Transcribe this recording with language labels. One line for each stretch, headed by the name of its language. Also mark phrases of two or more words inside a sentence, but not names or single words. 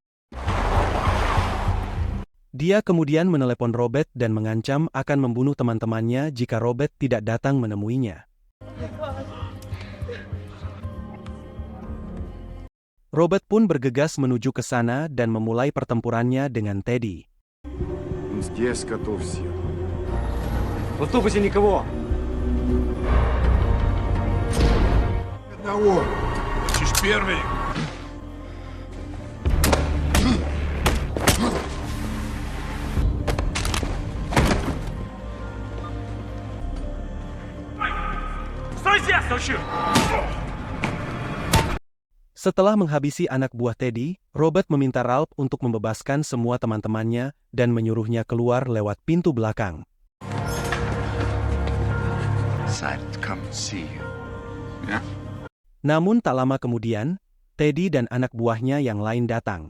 Indonesian: Dia kemudian menelepon Robert dan mengancam akan membunuh teman-temannya jika Robert tidak datang menemuinya. Robert pun bergegas menuju ke sana dan memulai pertempurannya dengan Teddy.
Russian: Здесь готовься. В автобусе никого. Одного. Чиж первый. Стой здесь, научу!
Indonesian: Setelah menghabisi anak buah Teddy, Robert meminta Ralph untuk membebaskan semua teman-temannya dan menyuruhnya keluar lewat pintu belakang.
English: Decided to come and see you. Yeah?
Indonesian: Namun tak lama kemudian, Teddy dan anak buahnya yang lain datang.